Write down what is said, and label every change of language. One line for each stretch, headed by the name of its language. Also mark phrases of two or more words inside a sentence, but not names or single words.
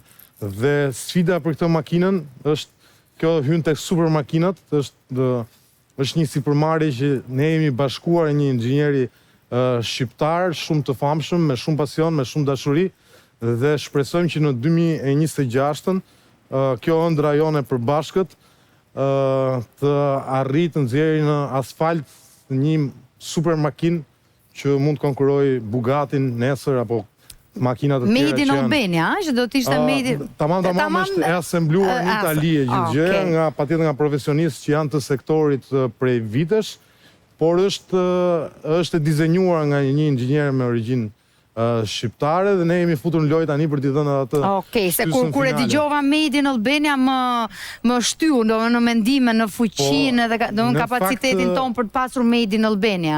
Albanian: Dhe sfida për këtë makinën është kjo hyn tek super makinat, është një sipërmarrje që ne jemi bashkuar një inxhinieri shqiptar shumë të famshëm, me shumë pasion, me shumë dashuri, dhe shpresojmë që në 2026-ën kjo ëndra jone e përbashkët të arrijë të nxjerrë në asfalt një super makinë që mund të konkurrojë Bugattin nesër apo makinat të tjera
English: Made in Albania,
Albanian: që do të ishte
English: made in...
Albanian: Tamam është e asembluar në Itali e gjithë gjëja, nga patjetër nga profesionistë që janë të sektorit prej vitesh, por është e dizenjuar nga një inxhinier me origjinë shqiptare dhe ne jemi futur në lojë tani për t'i dhënë atë. Okej, se kur e dëgjova
English: Made in Albania
Albanian: më shtyu, në mendime, në fuqinë dhe në kapacitetin ton për të pasur
English: Made in Albania.